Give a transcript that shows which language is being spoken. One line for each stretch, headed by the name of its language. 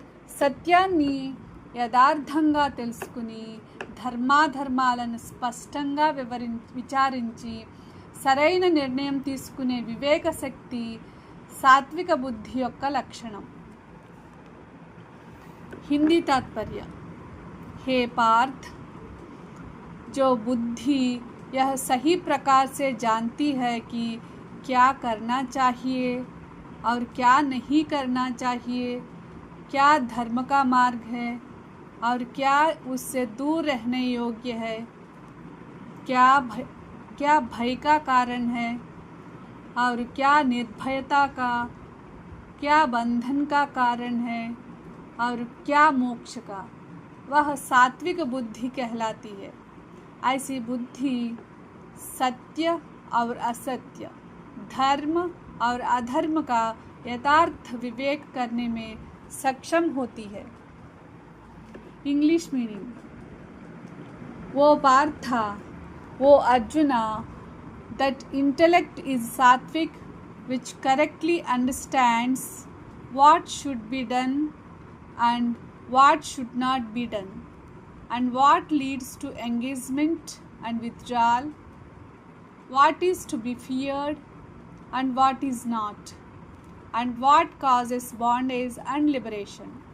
Telugu: సత్యాన్ని యథార్థంగా తెలుసుకుని ధర్మాధర్మాలను స్పష్టంగా విచారించి సరైన నిర్ణయం తీసుకునే వివేక శక్తి సాత్విక బుద్ధి యొక్క లక్షణం.
Hindi: हिंदी तात्पर्य. हे पार्थ, जो बुद्धि यह सही प्रकार से जानती है कि क्या करना चाहिए और क्या नहीं करना चाहिए, क्या धर्म का मार्ग है और क्या उससे दूर रहने योग्य है, क्या भय का कारण है और क्या निर्भयता का, क्या बंधन का कारण है और क्या मोक्ष का, वह सात्विक बुद्धि कहलाती है. ऐसी बुद्धि सत्य और असत्य, धर्म और अधर्म का यथार्थ विवेक करने में सक्षम होती है. English meaning.
English: वो पार्था, वो Arjuna, that intellect is sattvic, which correctly understands what should be done and what should not be done, and what leads to engagement and withdrawal, what is to be feared and what is not, and what causes bondage and liberation.